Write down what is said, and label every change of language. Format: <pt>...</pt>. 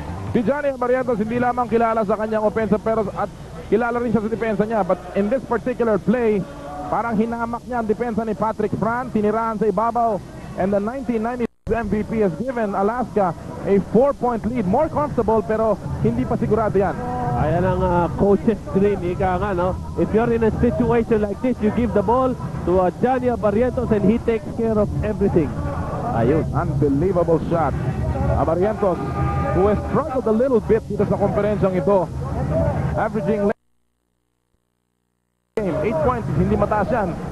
<tl>Si Johnny Barrientos hindi lamang kilala sa kanyang opensa pero at kilala rin siya sa depensa niya.</tl> <en>But in this particular play,</en> <tl>parang hinamak niya ang depensa ni Patrick Fran, tinirahan sa ibabaw.</tl> <en>And the 1996 MVP has given Alaska a 4-point lead. More comfortable</en> <tl>pero hindi pa sigurado yan. Ayan ang</tl> <en>coach's dream,</en> <tl>ika nga, no?</tl> <en>If you're in a situation like this, you give the ball to Johnny Barrientos and he takes care of everything.</en> <tl>Ayun.</tl> <en>Unbelievable shot. Barrientos, who has struggled a little bit</en> <tl>dito sa konferensyang ito.</tl> <en>Averaging 8 points,</en> <tl>hindi mataas yan.</tl>